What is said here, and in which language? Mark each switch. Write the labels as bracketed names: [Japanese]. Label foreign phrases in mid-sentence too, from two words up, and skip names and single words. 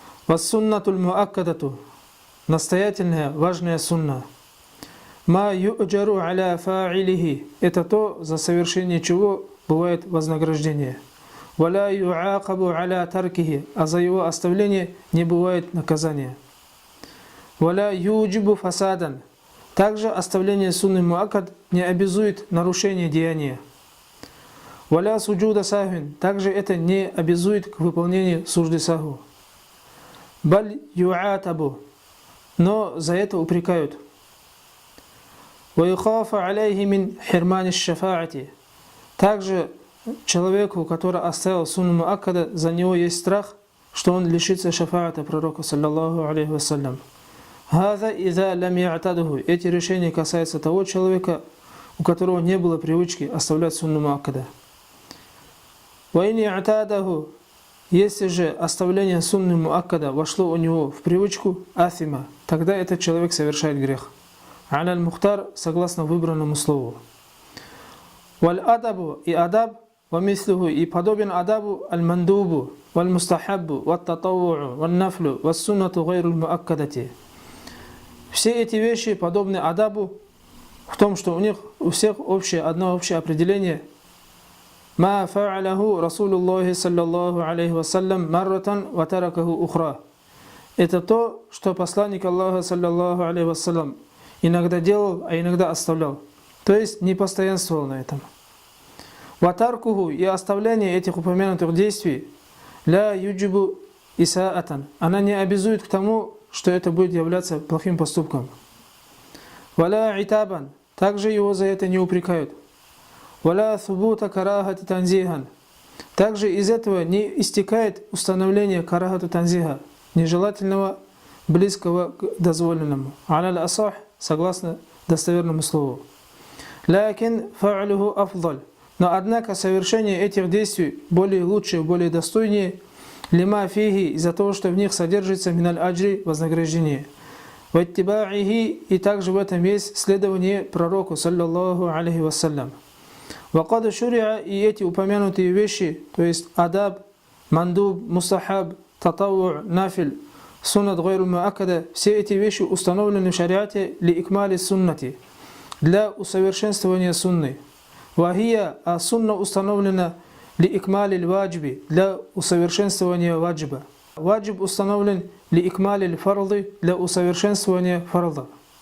[Arabic] والسنة المؤكدة. [Russian] Настоятельная, важная сунна. [Arabic] ما يؤجر على فاعله. [Russian] Это то, за совершение чего бывает вознаграждение. [Arabic] ولا يعاقب على تركه. [Russian] А за его оставление не бывает наказания. [Arabic] ولا يوجب فسادا. [Russian] Также оставление [Arabic] سنة مؤكدة [Russian] не обязует нарушение деяния. [Arabic] ولا سجود سهو. [Russian] Также это не обязует к выполнению [Arabic] سجدة سهو. بل يعاتب. [Russian] Но за это упрекают. [Arabic] ويخاف عليه من حرمان الشفاعة. [Russian] Также человеку, который оставил [Arabic] سنة مؤكدة, [Russian] за него есть страх, что он лишится шафаата пророка, [Arabic] صلى الله عليه وسلم. هذا إذا لم يعتده. [Russian] Эти решения касаются того человека, у которого не было привычки оставлять [Arabic] سنة مؤكدة. وإن اعتاده. [Russian] Если же оставление [Arabic] سنة مؤكدة [Russian] вошло у него в привычку афима, тогда этот человек совершает грех. [Arabic] على المختار, [Russian] согласно выбранному слову. [Arabic] والأدب [Russian] и адаб, [Arabic] вамислуху [Russian] и подобен адабу [Arabic] المندوب والمستحب والتطوع والنفل والسنة غير المؤكدة. [Russian] Все эти вещи подобны адабу в том, что у них у всех одно общее определение. [Arabic] ما فعله رسول الله صلى الله عليه وسلم مرة وتركه أخرى. [Russian] Это то, что посланник Аллаха [Arabic] صلى الله عليه وسلم [Russian] иногда делал, а иногда оставлял. То есть не постоянствовал на этом. [Arabic] وتركه [Russian] и оставление этих упомянутых действий [Arabic] لا يوجب إساءة. [Russian] Она не обязует к тому, что это будет являться плохим поступком. [Arabic] ولا عتابا. [Russian] Также его за это не упрекают. [Arabic] ولا ثبوت كراهة تنزيها. [Russian] Также из этого не истекает установление [Arabic] كراهة تنزيه, [Russian] нежелательного, близкого к дозволенному. [Arabic] على الأصح, [Russian] согласно достоверному слову. [Arabic] لكن فعله أفضل. [Russian] Но однако совершение этих действий более лучше, более достойнее, [Arabic] لما فيه, [Russian] из-за того, что в них содержится [Arabic] من الأجر, [Russian] вознаграждение. Ваттиба'ихи, и также в этом есть следование пророку, [Arabic] صلى الله عليه وسلم. وقد شرع, [Russian] и эти упомянутые вещи, то есть адаб, мандуб, мустахаб, татавву, нафиль, [Arabic] سنة غير مؤكدة, [Russian] все эти вещи установлены в шариате [Arabic] لإكمال السنة, [Russian] для усовершенствования сунны. Вахия, а сунна установлена [Arabic] لإكمال الواجب, [Russian] для усовершенствования ваджиба. Ваджиб установлен [Arabic] لإكمال الفرض, [Russian] для усовершенствования фарда.